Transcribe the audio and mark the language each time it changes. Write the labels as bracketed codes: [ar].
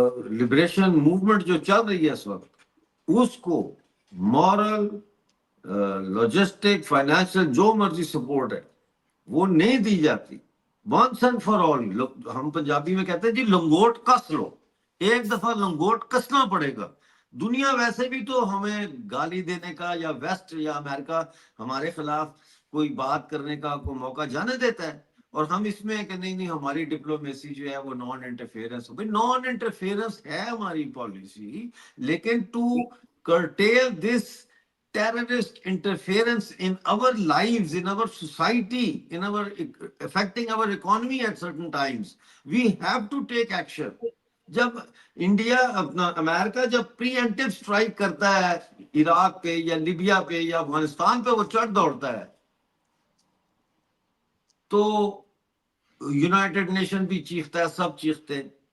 [hi] Liberation movement जो चल रही है इस वक्त, उसको मॉरल, लॉजिस्टिक, फाइनेंशियल जो मर्जी सपोर्ट है वो नहीं दी जाती, [en] once and for all, [hi] हम पंजाबी में कहते हैं जी लंगोट कस लो, एक दफा लंगोट कसना पड़ेगा। दुनिया वैसे भी तो हमें गाली देने का या वेस्ट या अमेरिका हमारे खिलाफ कोई बात करने का कोई मौका जाने देता है, और हम इसमें कि नहीं नहीं हमारी डिप्लोमेसी जो है वो नॉन इंटरफेरेंस। भाई नॉन इंटरफेरेंस है हमारी पॉलिसी, लेकिन [en] To curtail this terrorist interference in our lives, in our society, in our affecting our economy at certain times, we have to take action. [hi] जब इंडिया अपना America जब pre-emptive strike करता है Iraq पे या लिबिया पे या अफगानिस्तान पे, वो चढ़ दौड़ता है, तो यूनाइटेड नेशन भी चीखता है, सब चीखते हैं।